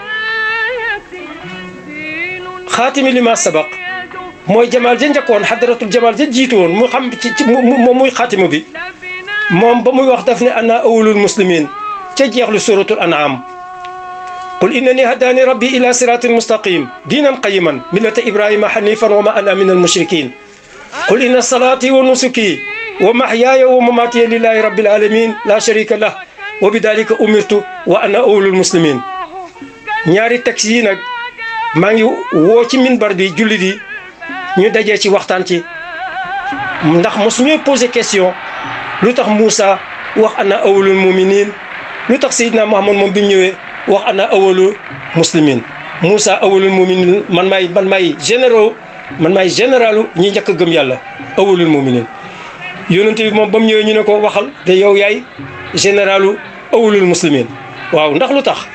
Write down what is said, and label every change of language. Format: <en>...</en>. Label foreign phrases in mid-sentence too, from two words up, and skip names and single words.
<wo>xaatimi lima sabaq mooy jamaal ja njëkkoon xadaratul jamaal ja jiitu woon mu xam moom muy xaatimu bi moom ba muy wax daf ne</wo> <ar>أنا أول المسلمين</ar> <wo>ca jeexlu</wo> <ar>سورة الأنعام قل إنني هداني ربي إلى صراطا مستقيما دينا قيما ملة إبراهيم حنيفا وما أنا من المشركين قل إن صلاتي ونسكي ومحياي ومماتي لله رب العالمين لا شريك له وبذلك أمرت وأنا أول المسلمين</ar> <wo>ñaari texte yi nag maa ngi woo ci minbar bi jullit yi ñu dajee ci waxtaan ci ndax mosu ñuy posé question lu tax Moussa wax</wo> <ar>أنا أول المؤمنين</ar> <wo>lu tax Seydina Muhammad moom bi mu ñëwee wax</wo> <ar>أنا أول المسلمين</ar> <wo>Moussa</wo> <ar>أول المؤمنين</ar> <wo>man maay généralu ñi njëkk a gëm yàlla</wo> <ar>أول المؤمنين</ar> <wo>yonent bi moom ba mu ñëwee ñu ne ko waxal te yow yaay généralu</wo> <ar>أول المسلمين</ar> <wo>waaw ndax lu tax</wo>